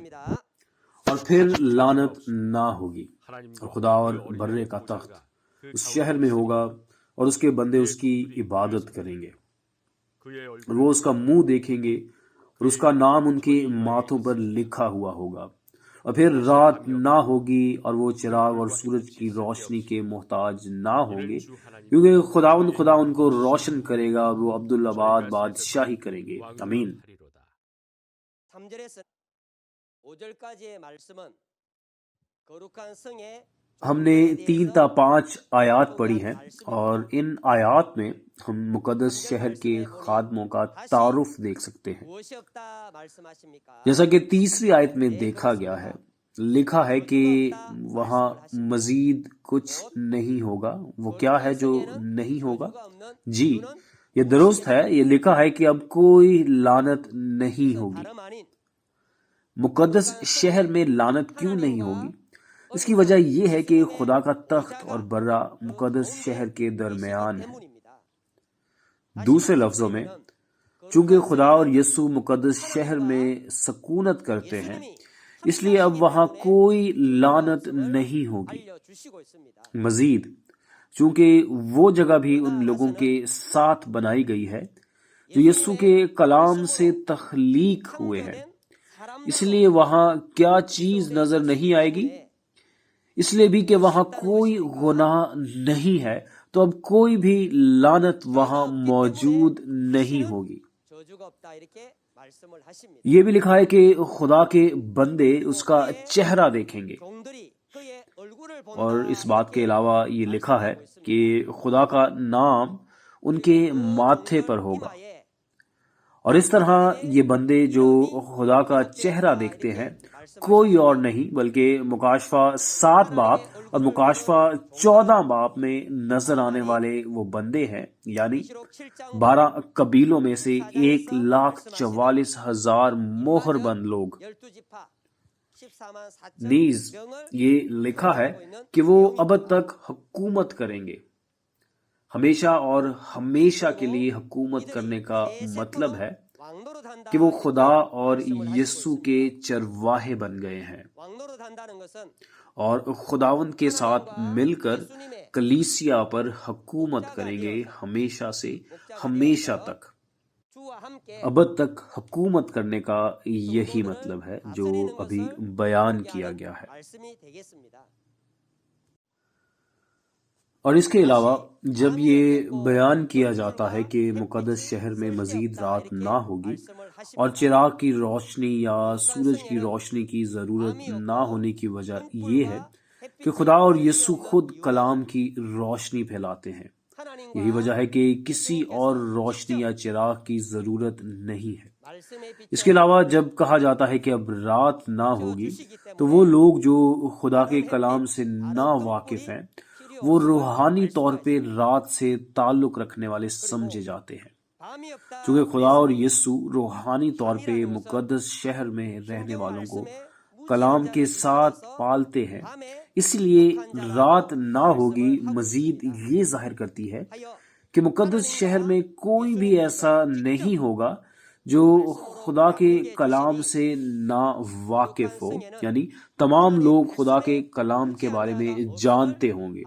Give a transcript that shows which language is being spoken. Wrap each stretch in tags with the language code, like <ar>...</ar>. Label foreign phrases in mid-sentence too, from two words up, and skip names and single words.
<ur>اور پھر لعنت نہ ہوگی اور خدا اور برے کا تخت اس شہر میں ہوگا اور اس کے بندے اس کی عبادت کریں گے اور وہ اس کا منہ دیکھیں گے اور اس کا نام ان کے ماتھوں پر لکھا ہوا ہوگا اور پھر رات نہ ہوگی اور وہ چراغ اور سورج کی روشنی کے محتاج نہ ہوں گے، کیونکہ خدا ان کو روشن کرے گا اور وہ عبدالآباد بادشاہی کریں گے۔ آمین۔</ur> <ko>3절에서 5절까지의 말씀은 거룩한 성의</ko> <ur>ہم نے 3 تا 5 آیات پڑھی ہیں، اور ان آیات میں ہم مقدس شہر کے خادموں کا تعارف دیکھ سکتے ہیں۔</ur> <ko>무엇이 없다 말씀하십니까?</ko> <ur>جیسا کہ تیسری آیت میں دیکھا گیا ہے، لکھا ہے کہ وہاں مزید کچھ نہیں ہوگا۔ وہ کیا ہے جو نہیں ہوگا؟ جی، یہ درست ہے، یہ لکھا ہے کہ اب کوئی لعنت نہیں ہوگی۔</ur> <ko>다름 아닌</ko> <ur>مقدس شہر میں لعنت کیوں نہیں ہوگی؟ اس کی وجہ یہ ہے کہ خدا کا تخت اور برہ مقدس شہر کے درمیان ہے۔</ur> <ko>때문입니다.</ko> <ur>دوسرے لفظوں میں، چونکہ خدا اور یسوع مقدس شہر میں سکونت کرتے ہیں، اس لیے اب وہاں کوئی لعنت نہیں ہوگی۔</ur> <ko>알려주시고 있습니다.</ko> <ur>مزید، چونکہ وہ جگہ بھی ان لوگوں کے ساتھ بنائی گئی ہے جو یسوع کے کلام سے تخلیق ہوئے ہیں، اس لیے وہاں کیا چیز نظر نہیں آئے گی؟ اس لیے بھی کہ وہاں کوئی گناہ نہیں ہے، تو اب کوئی بھی لعنت وہاں موجود نہیں ہوگی۔</ur> <ko>저주가 없다 이렇게 말씀을 하십니다.</ko> <ur>یہ بھی لکھا ہے کہ خدا کے بندے اس کا چہرہ دیکھیں گے،</ur> <ko>종들이 그의 얼굴을 본다.</ko> <ur>اور اس بات کے علاوہ یہ لکھا ہے کہ خدا کا نام ان کے ماتھے پر ہوگا۔ اور اس طرح یہ بندے جو خدا کا چہرہ دیکھتے ہیں کوئی اور نہیں بلکہ مکاشفہ 7 باب اور مکاشفہ 14 باب میں نظر آنے والے وہ بندے ہیں، یعنی 12 قبیلوں میں سے 1,44,000 مہر بند لوگ۔</ur> <ko>12지파 14만 4천</ko> <ur>نیز یہ لکھا ہے کہ وہ ابد تک حکومت کریں گے۔ ہمیشہ اور ہمیشہ کے لیے حکومت کرنے کا مطلب ہے</ur> <ko>왕노로 단다.</ko> <ur>کہ وہ خدا اور یسوع کے چرواہے بن گئے ہیں،</ur> <ko>왕노로 단다는 것은</ko> <ur>اور خداوند کے ساتھ مل کر کلیسیا پر حکومت کریں گے ہمیشہ سے ہمیشہ تک۔</ur> <ko>주와 함께</ko> <ur>ابد تک حکومت کرنے کا یہی مطلب ہے جو ابھی بیان کیا گیا ہے۔</ur> <ko>말씀이 되겠습니다.</ko> <ur>اور اس کے علاوہ جب یہ بیان کیا جاتا ہے کہ مقدس شہر میں مزید رات نہ ہوگی اور چراغ کی روشنی یا سورج کی روشنی کی ضرورت نہ ہونے کی وجہ یہ ہے کہ خدا اور یسوع خود کلام کی روشنی پھیلاتے ہیں۔ یہی وجہ ہے کہ کسی اور روشنی یا چراغ کی ضرورت نہیں ہے۔</ur> <ko>말씀의 빛</ko> <ur>اس کے علاوہ جب کہا جاتا ہے کہ اب رات نہ ہوگی تو وہ لوگ جو خدا کے کلام سے نا واقف ہیں وہ روحانی طور پہ رات سے تعلق رکھنے والے سمجھے جاتے ہیں۔</ur> <ko>밤이 없다.</ko> <ur>چونکہ خدا اور یسوع روحانی طور پہ مقدس شہر میں رہنے والوں کو کلام کے ساتھ پالتے ہیں، اس لیے رات نہ ہوگی مزید یہ ظاہر کرتی ہے کہ مقدس شہر میں کوئی بھی ایسا نہیں ہوگا جو خدا کے کلام سے نا واقف ہو، یعنی تمام لوگ خدا کے کلام کے بارے میں جانتے ہوں گے۔</ur>